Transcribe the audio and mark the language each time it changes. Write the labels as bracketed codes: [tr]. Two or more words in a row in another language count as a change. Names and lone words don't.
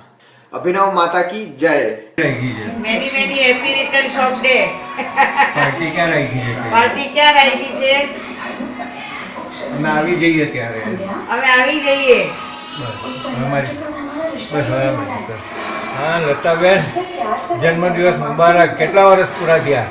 [hi] अभिनव माता की जय. [en] Many happy returns of day. [gu] પાર્ટી ક્યાં રાખી છે? પાર્ટી ક્યાં રાખી છે? અમે આવી જઈએ ત્યારે. હવે આવી જઈએ. બસ અમારી બસ હવે અમારી. હા લતાબેન જન્મદિવસ મુબારક. કેટલા વર્ષ પૂરા થયા?